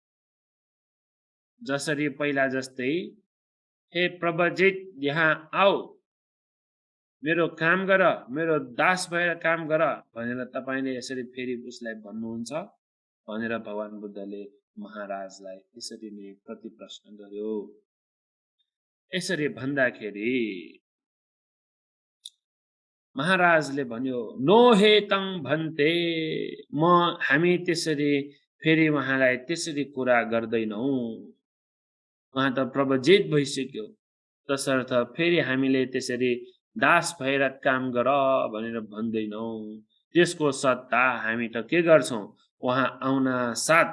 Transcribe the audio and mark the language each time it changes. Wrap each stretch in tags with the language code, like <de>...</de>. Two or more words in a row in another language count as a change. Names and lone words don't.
<ne>जसरी पहिला जस्तै, हे प्रव्रजित यहाँ आऊ, मेरो काम गर, मेरो दास भएर काम गर भनेर तपाईले यसरी फेरि उसलाई भन्नुहुन्छ भनेर भगवान बुद्धले महाराजलाई यसरी नै प्रतिप्रश्न गर्यो। यसरी भन्दाखेरि महाराजले भन्यो,</ne> <pi>नो हे तं भन्ते,</pi> <ne>हामी त्यसरी फेरि उहाँलाई त्यसरी कुरा गर्दैनौ, उहाँ त प्रव्रजित भइसक्यो, तसर्थ फेरि हामीले त्यसरी दास भएर काम गर भनेर भन्दैनौ। त्यसको सट्टा हामी त के गर्छौं, उहाँ आउना साथ</ne>